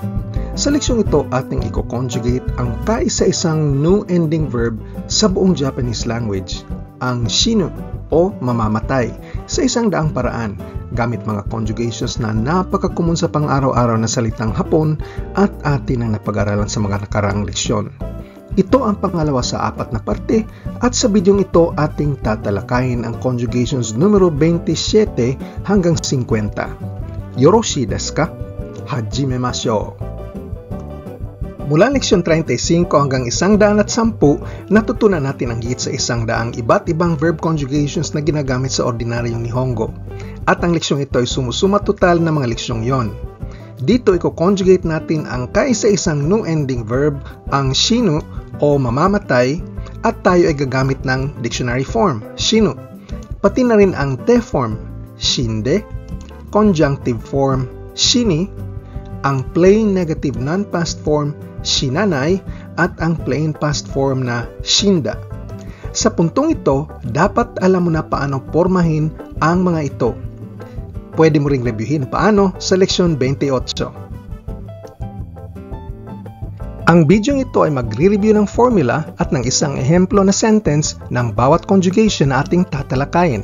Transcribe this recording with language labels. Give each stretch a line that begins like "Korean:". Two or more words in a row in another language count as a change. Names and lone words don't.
Filipino: Sa leksyong ito, ating i-conjugate ang kaisa-isang
English: new ending verb
Filipino: sa buong
English: Japanese language,
Filipino: ang shinu o mamamatay, sa isang daang paraan, gamit mga conjugations na napaka-common sa pang-araw-araw na salitang Hapon at atin ang napag-aralan sa mga nakaraang leksyon. Ito ang pangalawa sa apat na parte at sa bidyong ito ating tatalakayin ang conjugations numero 27 hanggang 50.
Japanese: よろしいですか？始めましょう!
Filipino: Mula leksyon 35 hanggang 110, natutunan natin ang higit sa 100 iba't ibang
English: verb conjugations
Filipino: na ginagamit sa ordinaryong Nihongo. At ang leksyong ito ay sumusuma total na mga leksyong yon. Dito i-conjugate natin ang kaisa-isang
English: new ending verb,
Filipino: ang shinu o mamamatay, at tayo ay gagamit ng
English: dictionary form,
Filipino: shinu. Pati na rin ang
English: te form,
Filipino: shinde,
English: conjunctive form,
Filipino: shini, ang
English: plain negative non-past form,
Filipino: shinanai, at ang
English: plain past form
Filipino: na shinda. Sa puntong ito, dapat alam mo na paano pormahin ang mga ito. Pwede mo ring reviewin paano sa leksyon 28. Ang bidyong ito ay magre-review ng formula at ng isang ehemplo na sentence ng bawat conjugation na ating tatalakayin.